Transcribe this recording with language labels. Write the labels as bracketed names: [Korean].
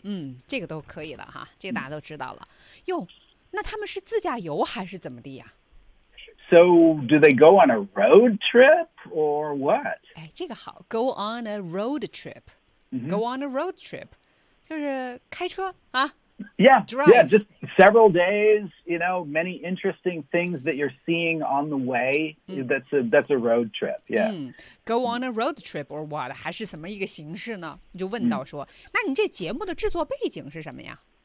[Chinese] 嗯，这个都可以了哈，这个大家都知道了。哟，那他们是自驾游还是怎么的呀 [English] ？So do they go on a road trip or what? [Chinese] 哎，这个好 ， [English] go on a road trip.、 Mm-hmm. Go on a road trip, [Chinese] 就是开车啊。 [English] Yeah, drive. Yeah, just several days. You know, many interesting things that you're seeing on the way.、 [Chinese] 嗯、 [English] that's a road trip. Yeah,、嗯、go on a road trip or what? [Chinese] 还是什么一个形式呢？你就问到说、嗯，那你这节目的制作背景是什么呀